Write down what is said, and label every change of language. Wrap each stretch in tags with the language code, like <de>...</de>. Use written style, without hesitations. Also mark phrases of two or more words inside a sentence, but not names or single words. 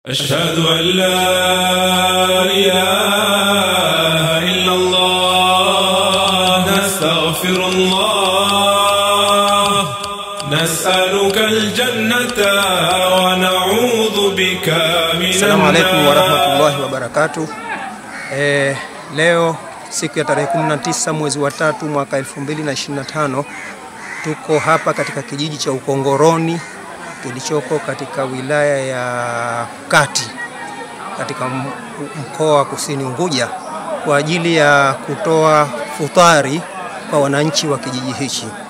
<ar>أشهد أن لا إله إلا الله نستغفر الله نسألك الجنة ونعوذ بك من النار. السلام عليكم ورحمة الله وبركاته.</ar> <sw>Leo siku ya tarehe 19 mwezi wa 3 mwaka 2025 tuko hapa katika kijiji cha Ukongoroni kilichoko katika wilaya ya Kati katika mkoa wa Kusini Unguja kwa ajili ya kutoa futari kwa wananchi wa kijiji hichi.</sw>